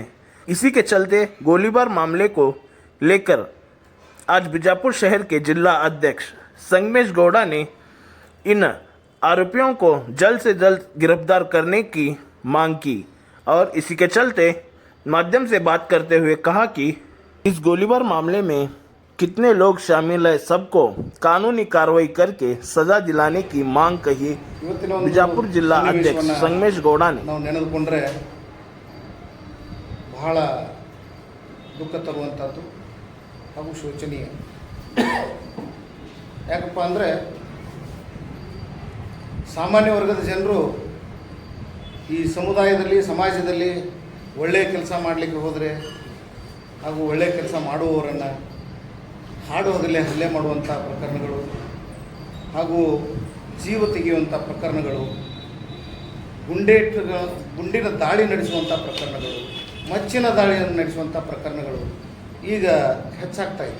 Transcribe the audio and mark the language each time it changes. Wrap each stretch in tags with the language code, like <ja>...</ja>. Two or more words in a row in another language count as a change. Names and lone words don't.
<hi>इसी के चलते गोलीबार मामले को लेकर आज बीजापुर शहर के जिला अध्यक्ष संगमेश गौड़ा ने इन आरोपियों को जल्द से जल्द गिरफ्तार करने की मांग की और इसी के चलते माध्यम से बात करते हुए कहा कि इस गोलीबार मामले में कितने लोग शामिल हैं, सबको कानूनी कार्रवाई करके सजा दिलाने की मांग कही बीजापुर जिला अध्यक्ष संगमेश गौड़ा ने।</hi> <kn>ನಾವು ನೆನೆದುಕೊಂಡ್ರೆ ಬಹಳ ದುಃಖ ತರುವಂಥದ್ದು ಹಾಗೂ ಶೋಚನೀಯ. ಯಾಕಪ್ಪ ಅಂದರೆ ಸಾಮಾನ್ಯ ವರ್ಗದ ಜನರು ಈ ಸಮುದಾಯದಲ್ಲಿ ಸಮಾಜದಲ್ಲಿ ಒಳ್ಳೆಯ ಕೆಲಸ ಮಾಡಲಿಕ್ಕೆ ಹೋದರೆ ಹಾಗೂ ಒಳ್ಳೆಯ ಕೆಲಸ ಮಾಡುವವರನ್ನು ಹಾಡುವುದಲ್ಲೇ ಹಲ್ಲೆ ಮಾಡುವಂಥ ಪ್ರಕರಣಗಳು ಹಾಗೂ ಜೀವ ತೆಗೆಯುವಂಥ ಪ್ರಕರಣಗಳು, ಗುಂಡಿನ ದಾಳಿ ನಡೆಸುವಂಥ ಪ್ರಕರಣಗಳು, ಮಚ್ಚಿನ ದಾಳಿಯನ್ನು ನಡೆಸುವಂಥ ಪ್ರಕರಣಗಳು ಈಗ ಹೆಚ್ಚಾಗ್ತಾ ಇದೆ.</kn>